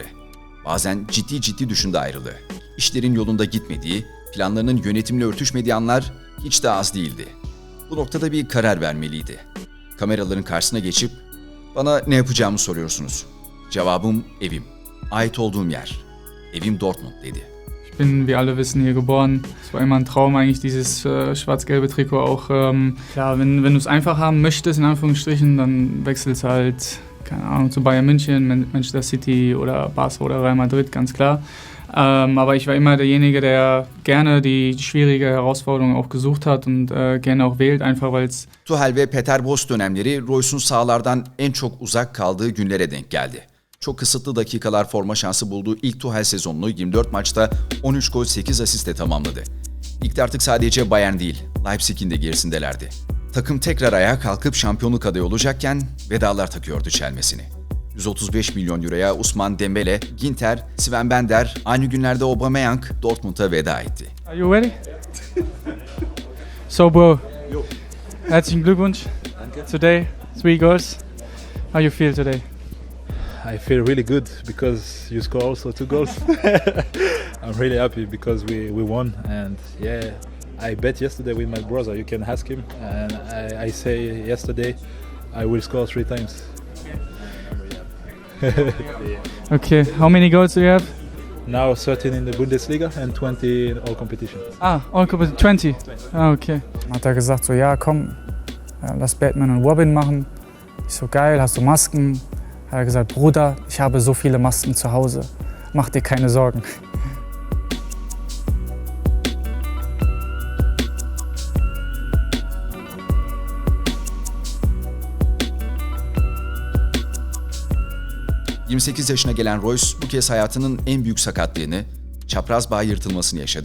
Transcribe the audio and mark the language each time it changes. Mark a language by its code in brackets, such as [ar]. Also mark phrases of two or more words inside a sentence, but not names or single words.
[tr] Bazen ciddi düşünde ayrılığı. İşlerin yolunda gitmediği, planlarının yönetimle örtüşmediği anlar hiç de az değildi. Bu noktada bir karar vermeliydi. Kameraların karşısına geçip, "Bana ne yapacağımı soruyorsunuz." Cevabım evim. Ait olduğum yer. Evim Dortmund dedi. [de] Ich bin, wie alle wissen, hier geboren. Es war immer ein Traum eigentlich, dieses schwarz-gelbe Trikot auch. Klar, wenn du es einfach haben möchtest, in Anführungsstrichen, dann wechselst du halt, keine Ahnung, zu Bayern München, Manchester City oder Barca oder Real Madrid, ganz klar. Aber ich war immer derjenige, der gerne die schwierige Herausforderung auch gesucht hat und gerne auch wählt, einfach weil es... [tr] Tuchel ve Peter Bosz dönemleri Royce'un sahalardan en çok uzak kaldığı günlere denk geldi. Çok kısıtlı dakikalar forma şansı bulduğu ilk Tuchel sezonunu 24 maçta 13 gol 8 asistle tamamladı. Ligde artık sadece Bayern değil, Leipzig'in de gerisindelerdi. Takım tekrar ayağa kalkıp şampiyonluk adayı olacakken vedalar takıyordu çelmesini. 135 milyon euroya Ousmane Dembele, Ginter, Sven Bender, aynı günlerde Aubameyang Dortmund'a veda etti. [en] Are you ready? So bro, [de] herzlichen Glückwunsch. [en] Today, 3 goals. How you feel today? I feel really good because you score also 2 goals. I'm really happy because we won, and yeah, I bet yesterday with my brother. You can ask him, and I say yesterday I will score 3 times. Okay, how many goals do you have? Now 13 in the Bundesliga and 20 in all competitions. All competitions, 20. Ah, okay. [de] Hat er gesagt, so ja komm, lass Batman und Robin machen. Ich so geil, hast du Masken? Hat er gesagt, Bruder, ich habe so viele Masken zu Hause. Mach dir keine Sorgen. [tr] ...28 yaşına gelen Royce bu kez hayatının en büyük sakatlığını, çapraz bağ yırtılmasını yaşadı.